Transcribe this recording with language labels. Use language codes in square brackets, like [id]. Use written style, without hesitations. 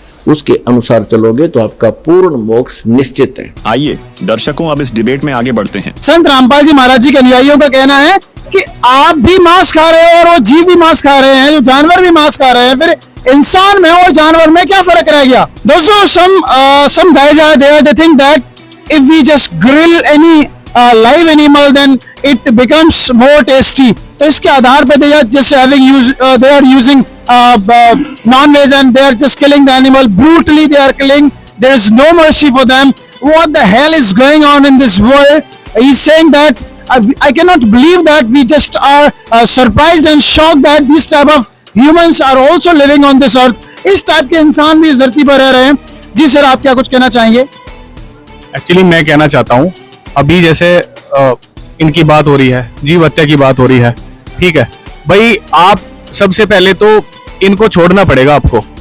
[hi] उसके अनुसार चलोगे तो आपका पूर्ण मोक्ष निश्चित है। आइए दर्शकों, अब इस डिबेट में आगे बढ़ते हैं। संत रामपाल जी महाराज जी के अनुयायियों का कहना है कि आप भी मांस खा रहे हैं और वो जीव भी मांस खा रहे हैं, जो जानवर भी मांस खा रहे हैं, फिर इंसान में और जानवर में क्या फर्क रह गया? [en] दोस्तों, some guys are there, they think that if we just grill any live animal then it becomes more tasty. [hi] तो इसके आधार पे [en] they are just they are using non-veg and they are just killing the animal brutally. They are killing. There is no mercy for them. What the hell is going on in this world? He's saying that I cannot believe that we just are surprised and shocked that these type of humans are also living on this earth. [hi] इस type के इंसान भी इस धरती पर रह रहे हैं। जी सर, आप क्या कुछ कहना चाहेंगे? एक्चुअली मैं कहना चाहता हूँ, अभी जैसे इनकी बात हो रही है, जीव हत्या की बात हो रही है, ठीक है भाई, आप सबसे पहले तो इनको छोड़ना पड़ेगा आपको।